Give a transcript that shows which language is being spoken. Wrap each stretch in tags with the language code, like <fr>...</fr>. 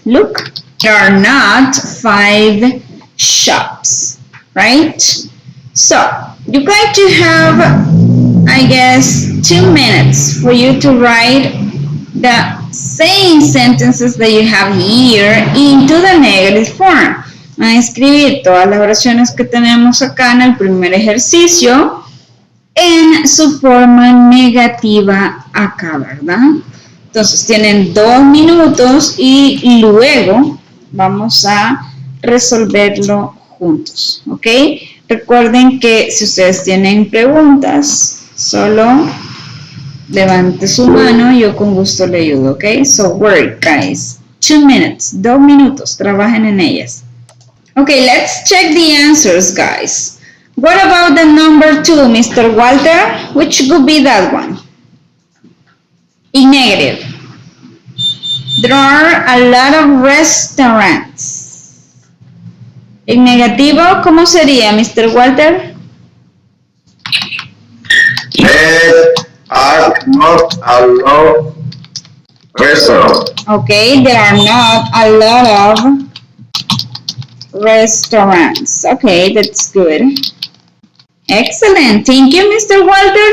<en>Look, there are not 5 shops, right? So, you're going to have, I guess, 2 minutes for you to write the same sentences that you have here into the negative form.</en> <es>Van a escribir todas las oraciones que tenemos acá en el primer ejercicio en su forma negativa acá, ¿verdad? Entonces tienen 2 minutos y luego vamos a resolverlo juntos, ¿ok? Recuerden que si ustedes tienen preguntas, solo levante su mano y yo con gusto le ayudo, ¿ok?</es> <en>So work, guys. 2 minutes,</en> <es>2 minutos, trabajen en ellas.</es> <en>Okay, let's check the answers, guys. What about the number 2, Mr. Walter? Which could be that one? In negative. There are a lot of restaurants.</en> <es>En negativo, ¿cómo sería, Mr. Walter?</es> <en>There are not a lot of restaurants. Okay, there are not a lot of restaurants. Okay, that's good. Excellent. Thank you, Mr. Walter.</en>